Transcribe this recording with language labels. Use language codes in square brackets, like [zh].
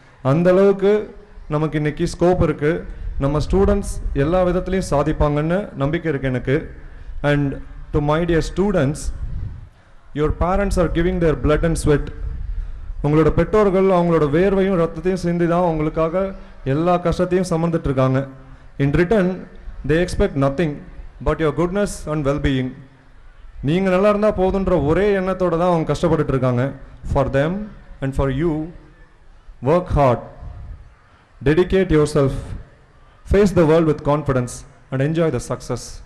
[ta] அந்தளவுக்கு நமக்கு இன்றைக்கி ஸ்கோப் இருக்குது. நம்ம ஸ்டூடெண்ட்ஸ் எல்லா விதத்துலையும் சாதிப்பாங்கன்னு நம்பிக்கை இருக்குது எனக்கு. [en] And to my dear students, your parents are giving their blood and sweat. [ta] உங்களோட பெற்றோர்கள் அவங்களோட வேர்வையும் ரத்தத்தையும் சிந்தி தான் உங்களுக்காக எல்லா கஷ்டத்தையும் சுமந்துட்டு இருக்காங்க. [en] In return they expect nothing but your goodness and well-being. [ta] நீங்கள் நல்லா இருந்தால் போதுன்ற ஒரே எண்ணத்தோடு தான் அவங்க கஷ்டப்பட்டுட்டு இருக்காங்க. [en] For them and for you, work hard, dedicate yourself, face the world with confidence and enjoy the success.